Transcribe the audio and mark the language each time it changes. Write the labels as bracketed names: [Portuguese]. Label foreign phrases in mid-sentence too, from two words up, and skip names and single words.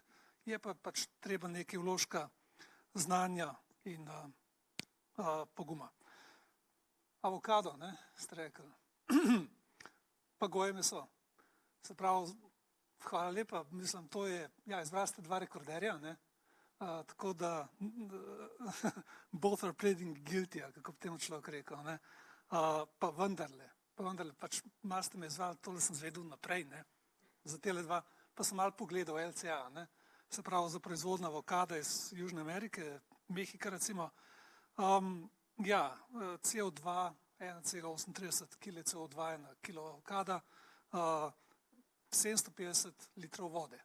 [Slovenian] Je pa pač treba nekaj vložka znanja in poguma. Avokado, ne, ste rekli, pa goje meso. Se pravi, hvala lepa, mislim, to je, ja, izbrali ste 2 rekorderja, ne, tako da both [English] are pleading guilty, [Slovenian] kako bi temu človek rekel, ne, pa vendarle, pač malo ste me izvali, tole sem zvedel naprej, ne, za tele 2, pa sem malo pogledal LCA, ne, se pravi za proizvodnjo avokada iz Južne Amerike, Mehika recimo, ja, CO2, 1,38 kg CO2 na kilo avokada, 750 litrov vode.